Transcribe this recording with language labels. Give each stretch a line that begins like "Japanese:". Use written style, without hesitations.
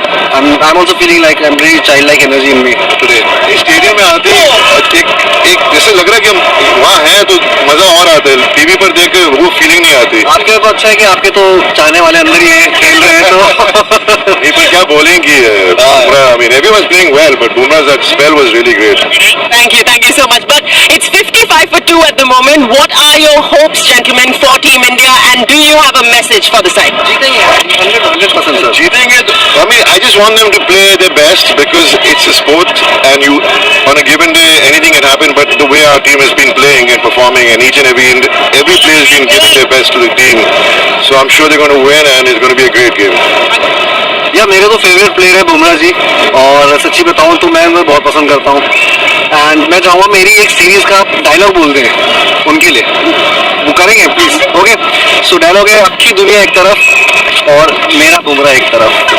English: I'm also feeling like I'm really childlike energy in me today.
Hindi: Stadium में आते ही एक जैसे लग रहा है कि हम वहाँ हैं तो मजा और आता है. टीवी पर देख के वो फीलिंग नहीं आती. आपके तो अच्छा है कि आपके तो चाहने वाले अंदर ही हैं, खेल रहे हैं तो. नहीं पर क्या बोलेंगे
English: Bumrah, I mean everyone's playing well but Bumrah's that spell was really great. Thank you so much. But it's 55 for 2 at the moment. What are your hopes, gentlemen, for Team India, and do you have a message for the side?
Hindi: जीतेंगे 100% sir. जीतेंगे तो
English: I mean I just want them to play their best because it's a sport and you on a given day anything can happen but the way our team has been playing and performing and each and every player has been giving their best to the team so I'm sure they're going to win and it's going to be a great game.
Hindi: या मेरे तो favourite player है बुमराह जी और सच्ची बताऊं तो मैं उन्हें बहुत पसंद करता हूं एंड मैं चाहूँगा मेरी एक सीरीज का डायलॉग बोल दें उनके लिए. वो करेंगे प्लीज. ओके सो डायलॉग है अक्की दुनिया एक तरफ और मेरा बुमराह एक तरफ.